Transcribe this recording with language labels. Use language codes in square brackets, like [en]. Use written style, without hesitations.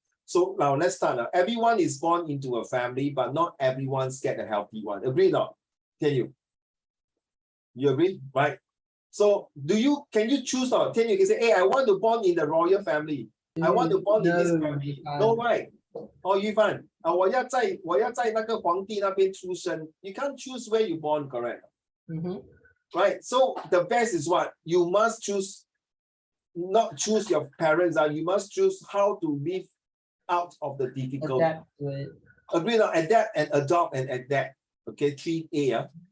[en] So now let's start. Everyone is born into a family, but not everyone's get a healthy one. Agree or not? Can you? You agree? Right? So can you choose or can you say, hey, I want to born in the royal family. I want to born in this family. No, right? [zh] Or Yu Fan, 我要在那个皇帝那边出生. [en] You can't choose where you born, correct? Right? So the best is what? You must choose, not choose your parents. You must choose how to live out of the difficult. Agree on adapt and adopt and adapt. Okay, 3A.